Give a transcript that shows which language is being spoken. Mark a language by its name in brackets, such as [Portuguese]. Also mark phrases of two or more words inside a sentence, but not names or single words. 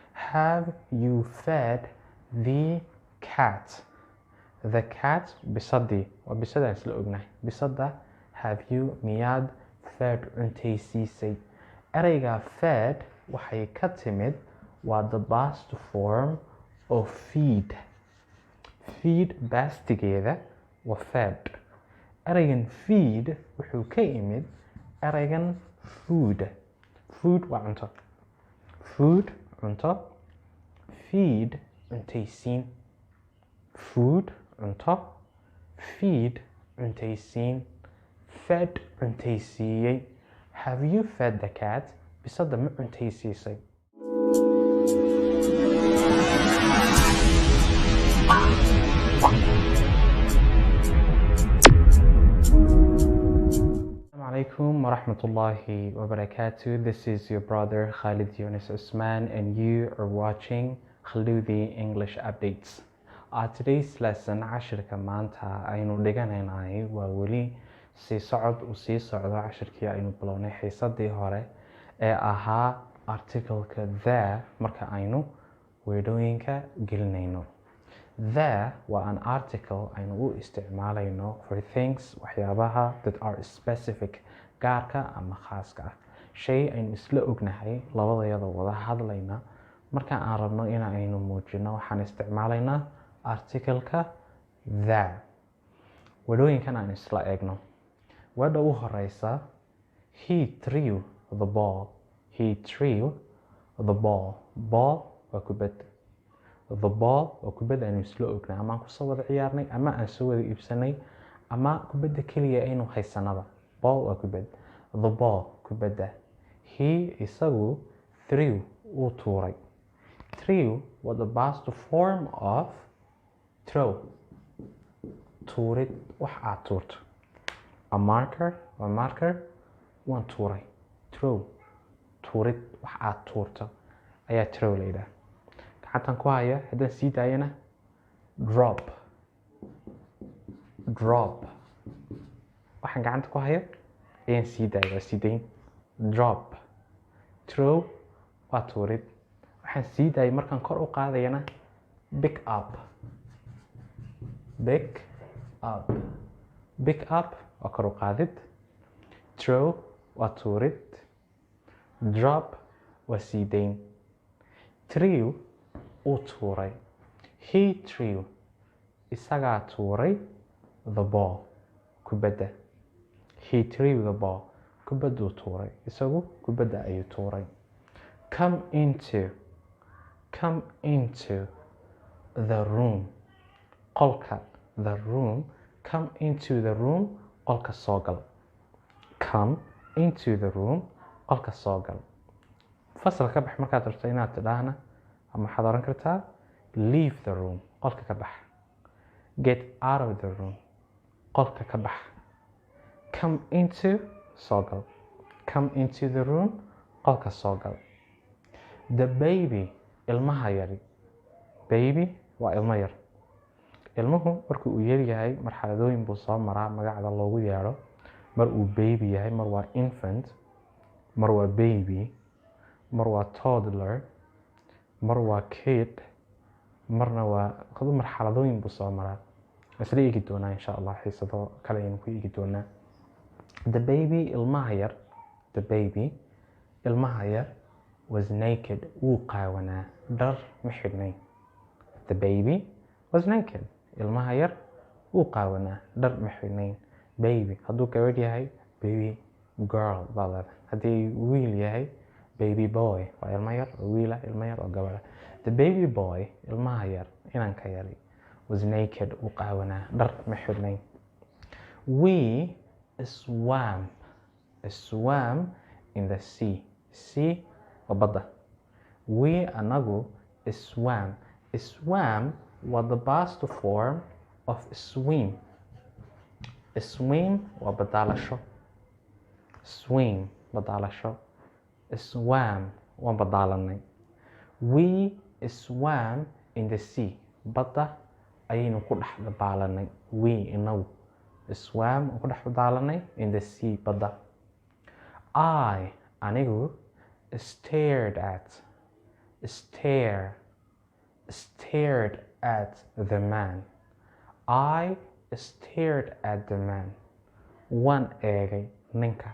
[English] have you fed the cat? The cat [Somali] bisadii waa bisadaan isla ognahay bisada [English] have you [Somali] miyaad fed cuntaysiisay ereyga fed waxay ka timid waa [English] the past form of feed [Somali] bastigeeda waa fed ereygan feed wuxuu ka imid ereygan food waa cunto cunto feed cuntaysiin food cunto feed cuntaysiin fed cuntaysiiyey [English] have you fed the cat [Somali] bisada ma cuntaysiisay [Arabic] السلام عليكم ورحمة الله وبركاته. [English] This is your brother Khalid Yunus Usman and you are watching Qaybti English Updates. Today's lesson [Somali] cashirka maanta aynu dhiganaynay waa weli sii socdo cashirkii aynu bilownay xiisadii hore ee ahaa articleka the marka aynu weedhooyinka gelinayno. The waa [English] an article [Somali] aynu u isticmaalayno [English] for things [Somali] waxyaabaha [English] that are specific [Somali] gaarka ama khaaska ah shay aynu isla ognahay labadayada wada hadlayna marka aan rabno in aynu muujino waxaan isticmaalaynaa articleka the weedhooyinkan aan isla eegno weedha u horeysa [English] he threw the ball [Somali] ball waa kubad [English] the ball [Somali] waa kubadda aynu isla ognay ama aan kusoo wada ciyaarnay ama aan soo wada iibsanay ama kubadda keliya aynu haysanaba ball waa kubad [English] the ball [Somali] kubadda he isagu threw uu tuuray threw waa [English] the past form of throw [Somali] tuurid wax aad tuurto [English] a marker [Somali] waa marker waan tuuray throw tuurid wax aad tuurto ayaa throw la yidhaha gacantan ku haya haddaan sii daayana drop waxaan gacanta ku haya ayaan sii daaya waa sii dayn drop throw waa tuurid waxaan sii daayay markaan kor u qaadayana [English] pick up [Somali] waa kor u qaadid throw waa tuurid drop waa sii dayn threw uu tuuray [English] he threw [Somali] isagaa tuuray [English] the ball [Somali] kubadda [English] he threw the ball [Somali] kubadduu tuuray isagu kubadda ayuu tuuray come [English] into the room [Somali] qolka [English] the room come into the room [Somali] qolka soo gal [English] come into the room [Somali] qolka soo gal fasal ka bax markaad rabto inaad tidhaahna ama waxaad oran kartaa [English] leave the room [Somali] qolka ka bax [English] get out of the room [Somali] qolka ka bax [English] come into [Somali] soo gal [English] come into the room [Somali] qolka soo gal [English] the baby [Somali] ilmaha yari baby waa ilmo yar ilmuhu markuu uu yar yahay marxaladooyin buu soo maraa magacda loogu yeedho mar uu baby yahay mar waa infant mar waa baby mar waa toddler mar waa kid marna waa qadu marxaladooyin buu soo maraa isla eegi doonaa [Arabic] insha Allah [Somali] xiisado kale aynu ku eegi doonaa [English] the baby [Somali] ilmaha yar [English] was naked [Somali] wuu qaawanaa dhar ma xidhnayn [English] the baby was naked [Somali] ilmaha yar wuu qaawanaa dhar ma xidhnayn baby hadduu gabadh yahay [English] baby girl [Somali] baa leedahay haddii wiil yahay [English] baby boy [Somali] waa ilmo yar oo wiila ilmo yar oo gabadha [English] the baby boy [Somali] ilmaha yar inanka yari [English] was naked [Somali] uu qaawanaa dhar ma xidhnayn [English] we swam in the sea [Somali] waa badda we anagu swam waa [English] the past form of swim [Somali] waa badaalasho swam waan badaalanay [English] we swam in the sea [Somali] badda ayaynu ku dhex dabaalanay we inagu swam ku dhex dabaalanay [English] in the sea [Somali] badda anigu [English] stared at stared at the man. I stared at the man. [Somali] Waan eegay ninka.